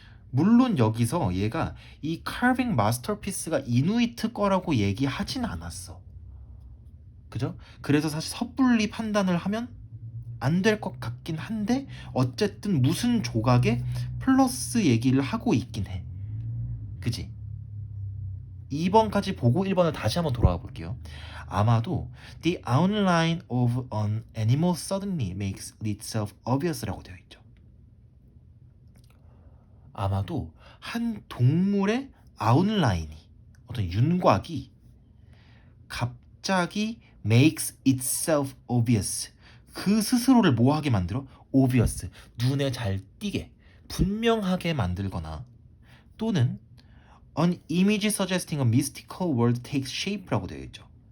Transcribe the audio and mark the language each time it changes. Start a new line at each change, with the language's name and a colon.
Korean: 물론 여기서 얘가 이 carving masterpiece가 이누이트 거라고 얘기하진 않았어. 그죠? 그래서 사실 섣불리 판단을 하면 안 될 것 같긴 한데 어쨌든 무슨 조각에 플러스 얘기를 하고 있긴 해. 그지? 2번까지 보고 1번을 다시 한번 돌아가 볼게요. 아마도
English: The outline of an animal suddenly makes itself obvious
Korean: 라고 되어 있죠. 아마도 한 동물의 아웃라인이 어떤 윤곽이 갑자기
English: makes itself obvious
Korean: 그 스스로를 뭐하게 만들어?
English: obvious
Korean: 눈에 잘 띄게 분명하게 만들거나 또는
English: an image suggesting a mystical world takes shape
Korean: 라고 되어 있죠.